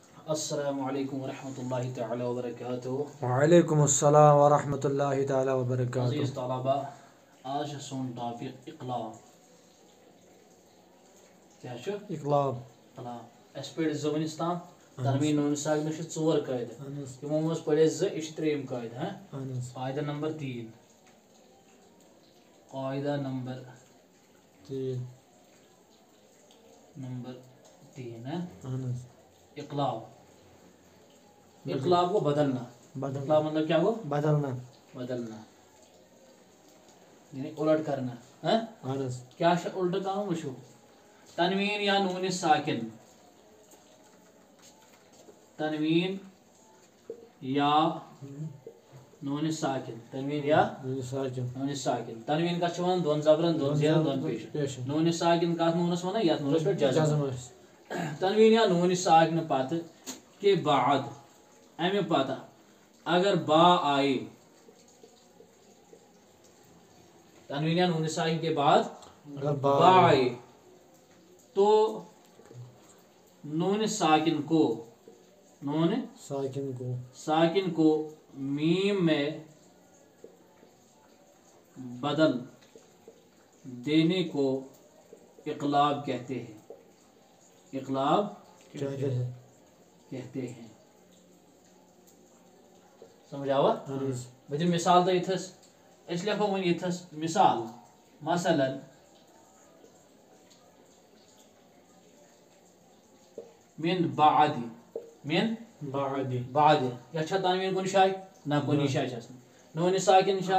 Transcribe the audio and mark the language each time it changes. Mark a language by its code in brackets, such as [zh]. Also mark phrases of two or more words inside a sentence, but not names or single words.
[ar] السلام علیکم ورحمۃ اللہ تعالی وبرکاتہ. وعلیکم السلام ورحمۃ اللہ تعالی وبرکاتہ. [ks] عزیز طلبہ، آج سون ٹاپک اقلاب. کیا چھُ؟ اقلاب. اس پڑھ زبانستان تنوین نون ساکنہ چھ ژور قاعدٕ. تمو منٛز پڑھے زٕ، یہِ چھُ ترٛیٚیِم قاعدٕ. قاعدہ نمبر 3. قاعدہ نمبر 3 اقلاب. [ur] اقلاب کو بدلنا. اقلاب مطلب [ks] کیا گو؟ [ur] بدلنا. یعنی الٹ کرنا. [ks] کیا چھ الٹ کام؟ وچھو تنوین یا نون ساکن. تنوین یا نون ساکن. تنوین یا نون ساکن. تنوین کا چھ ونان دون زبرن دون زیرن دون پیش. نون ساکن کات نونس ونان یتھ نونس پہ جزم. [ur] تنوین یا نون ساکن پتہ کے بعد [ks] امہ پتہ [ur] اگر با آئے، تنوین یا نون ساکن کے بعد با آئے تو نون ساکن کو میم میں بدل دینے کو اقلاب کہتے ہیں. اقلاب کہتے ہیں. [ks] سمجھ آوا؟ بہٕ دِمہٕ مثال تۄہہِ یِتھس. أسۍ لیکھو وۄنۍ یِتھس مثال. [ar] مثلاً من بعد. [ks] یا چھا تنوین کُنہِ جایہِ؟ نہ کُنی جایہِ چھس نہٕ. نون ساکن چھا؟